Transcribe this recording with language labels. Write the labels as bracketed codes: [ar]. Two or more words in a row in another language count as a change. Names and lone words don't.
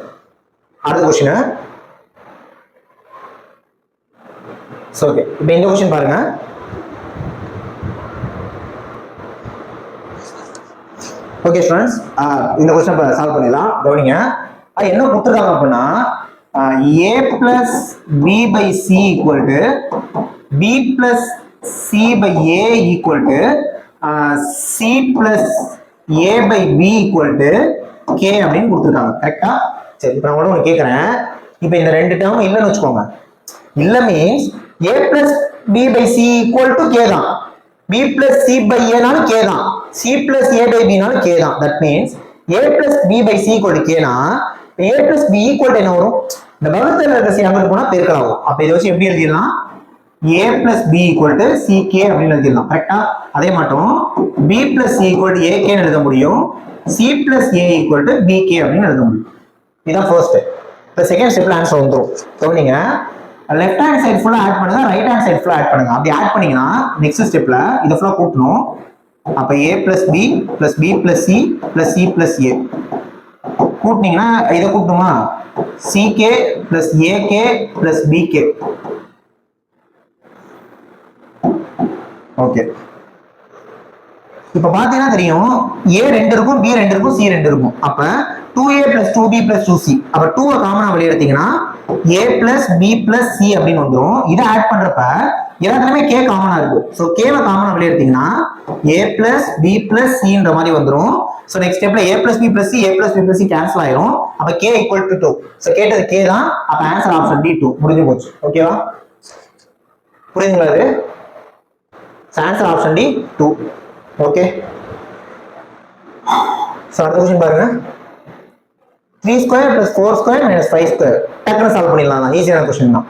[ta] அடுத்த क्वेश्चन. சோ ஓகே, இப்போ இந்த क्वेश्चन பாருங்க. [en] OK students, [ta] இந்த क्वेश्चन சால்வ் பண்ணிடலாம். கவனிங்க. என்ன கொடுத்துருக்காங்க அப்படின்னா [en] a plus b by c equal to b plus c by a equal to c plus a by b equal to k [ta] அப்படின்னு கொடுத்துருக்காங்க. கரெக்டா? சரி, இப்போ நான் ஒன்று கேட்குறேன். இப்போ இந்த 2 டேர்ம் இல்லைன்னு வச்சுக்கோங்க. இல்லை மீன்ஸ் [en] a plus b by c equal to k [ta] தான். [en] b plus c by a [ta] நாலும் k தான். [en] c plus a by b [ta] நாலும் k தான். [en] That means a plus b by c equal to k னா a plus b equal to [ta] என்ன வரும்? இந்த வகுத்தல் இருக்க c அங்க போனா பெருக்கல் ஆகும். அப்ப இதை வச்சு எப்படி எழுதிடலாம்? [en] a plus b equal to ck [ta] அப்படின்னு எழுதிடலாம். கரெக்டா? அதே மட்டும் [en] b plus c equal to ak [ta] ன்னு எழுத முடியும். [en] c plus a equal to bk [ta] அப்படின்னு எழுத முடியும். இதுதான் ஃபர்ஸ்ட். இப்போ [en] second stepல [ta] ஆன்சர் வந்துரும். கவனிங்க. [en] left hand side [ta] ஃபுல்லா ஆட் பண்ணுங்க, [en] right hand side [ta] ஃபுல்லா ஆட் பண்ணுங்க. அப்படி ஆட் பண்ணீங்கன்னா [en] next stepல [ta] இத ஃபுல்லா கூட்டணும். அப்ப [en] a plus b plus b plus c plus c plus a [ta] கூட்டினீங்கன்னா இத கூட்டணுமா? [en] ck plus ak plus bk. [ta] ஓகே, இப்ப பாத்தீங்கன்னா தெரியும் a 2 இருக்கும், b 2 இருக்கும், c 2 இருக்கும். அப்ப [en] 2a plus 2b plus 2c. [ta] அப்ப 2 காமனா வெளிய எடுத்தீங்கன்னா [en] a plus b plus c [ta] அப்படின்னு வந்துரும். இத ஆட் பண்றப்ப எல்லாத்துலயுமே k காமனா இருக்கு. சோ k வை காமனா வெளிய எடுத்தீங்கன்னா [en] a plus b plus c [ta] ன்ற மாதிரி வந்துரும். சோ [en] next stepல a plus b plus c a plus b plus c [ta] கேன்சல் ஆயிரும். அப்ப [en] k equal to 2. [ta] சோ கேட்டது k தான். அப்ப [en] answer option D 2 [ta] முடிஞ்சு போச்சு. ஓகேவா? புரியுதுங்களா இது? [en] answer option D 2. [ta] ஓகே, சோ அடுத்த क्वेश्चन பாருங்க. [en] 3 square plus 4 square minus 5 square [ta] டக்குனு சால்வ் பண்ணிடலாம். தான் [en] easyஆன question [ta] தான்.